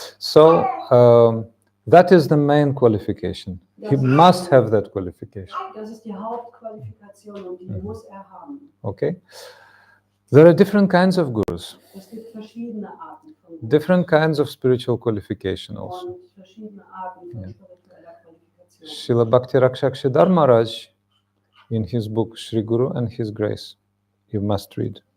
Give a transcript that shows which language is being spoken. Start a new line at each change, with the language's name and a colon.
English: So that is the main qualification. He must have that qualification.
German: Das ist die Hauptqualifikation und die muss er haben. Okay.
English: There are different kinds of gurus,
German: Es gibt verschiedene Arten von Guru
English: different kinds of spiritual qualification also.
German: und verschiedene Arten von spiritueller Qualifikation.
English: Srila Bhakti Rakshak Siddhar Maharaj in his book Sri Guru and His Grace. You must read.